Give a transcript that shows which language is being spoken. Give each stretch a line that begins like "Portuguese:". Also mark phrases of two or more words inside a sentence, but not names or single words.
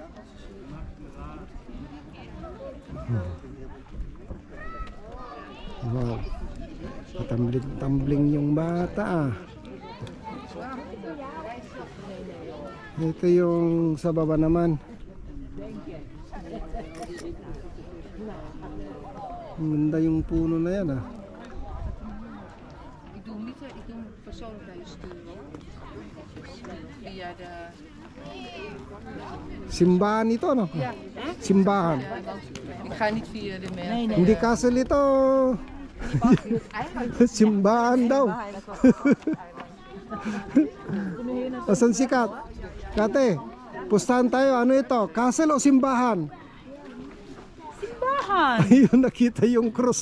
Filipino: Wow. Tumbling yung bata ah. Ito yung sa baba naman. Ganda yung puno na yan ah.
Dutch: Ik doe hem niet, ik doe hem persoonlijk naar je sturen. Via de...
Filipino: Simbahan ito no?
Dutch: Ja.
Filipino: Simbahan.
Dutch: Ja, want ik ga niet via de mail.
Filipino: Hindi castle ito. Simbahan daw. Asan si Kat? Kate, pustahan tayo. Ano ito? Castle o simbahan? Simbahan. Ayun, nakita yung cross.